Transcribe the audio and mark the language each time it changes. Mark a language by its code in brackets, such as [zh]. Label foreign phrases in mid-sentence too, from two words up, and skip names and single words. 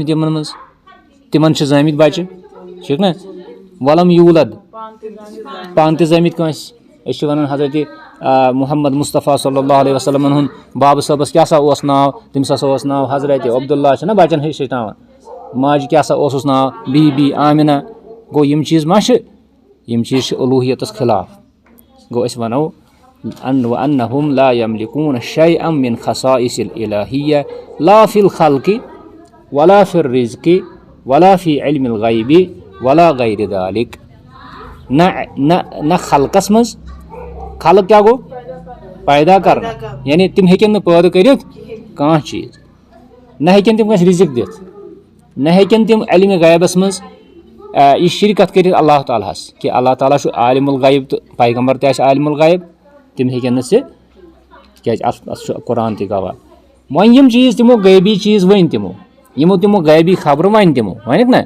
[ks] تِمن منٛز تِمن چھِ زٲمٕتۍ بچہِ ٹھیٖک نا ولم یوٗلد پانہٕ تہِ زٲمٕتۍ کٲنٛسہِ أسۍ چھِ وَنان حضرتِ محمد مُصطفیٰ [ar] صلی اللہ علیہ وسلمن [ks] ہُنٛد بابہٕ صٲبس کیٛاہ سا اوس ناو تٔمِس ہسا اوس ناو حضرتِ عبداللہ چھُنہ بچن ہیٚچھناوان ماجہِ کیٛاہ سا اوسُس ناو بی بی آمِنہ گوٚو یِم چیٖز ما چھِ یِم چیٖز چھِ اُلوٗہیتس خِلاف گوٚو أسۍ وَنو [ar] وَأَنَّهُمْ لَا يَمْلِكُونَ شَيْئًا مِنْ خَصَائِصِ الْإِلَٰهِيَّةِ لَا فِي الْخَلْقِ وَلَا فِي الرِّزْقِ وَلَا فِي عِلْمِ الْغَيْبِ وَلَا غَيْرِ ذَلِكَ [ks] نہ خلقس منٛز خلق کیٛاہ گوٚو پیدا کرنہٕ یعنی تِم ہیٚکن نہٕ پٲدٕ کٔرِتھ کانٛہہ چیٖز نہ ہیٚکن تِم کٲنٛسہِ رِزق دِتھ نہ ہیٚکن تِم علمِ غیبس منٛز یہِ شِرکت کٔرِتھ اللہ تعالیٰ ہس کہِ اللہ تعالیٰ چھُ [ar] عالِمُ الغیب [ks] تہٕ پیغمبر تہِ آسہِ [ar] عالِمُ الغیب [ks] تِم ہیٚکن نہٕ سُہ تِکیٛازِ اَتھ چھُ قرآن تہِ گواہ وۄنۍ یِم چیٖز تِمو غٲبی چیٖز ؤنۍ تِمو غٲبی خبرٕ وَنہِ تِمو وَنٮ۪کھ نہ